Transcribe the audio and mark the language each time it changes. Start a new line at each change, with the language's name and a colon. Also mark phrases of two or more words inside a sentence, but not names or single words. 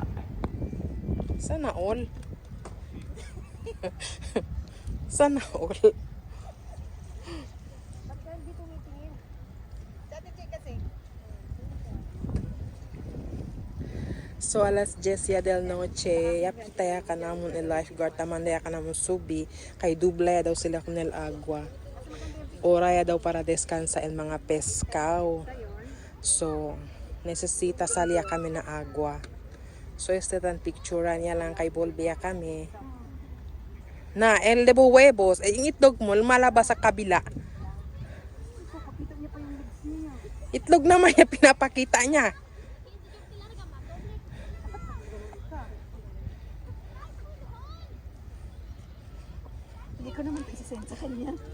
Filipino: Sana all. Sana all.
Chavacano: So alas 10 ya del noche, yapitaya ka namun el lifeguard, tamandaya ka namun subi, kay dubla ya daw sila kung el agua. Ora ya daw para descansa el mga pescao. So, necesita salya kami na agua. So, tan picturean niya lang kay Bolbia kami. Na, el de huevos,
Filipino: yung itlog mo, lumalabas sa kabila. Itlog naman yung pinapakita niya. Hindi ko naman isisend sa kanya.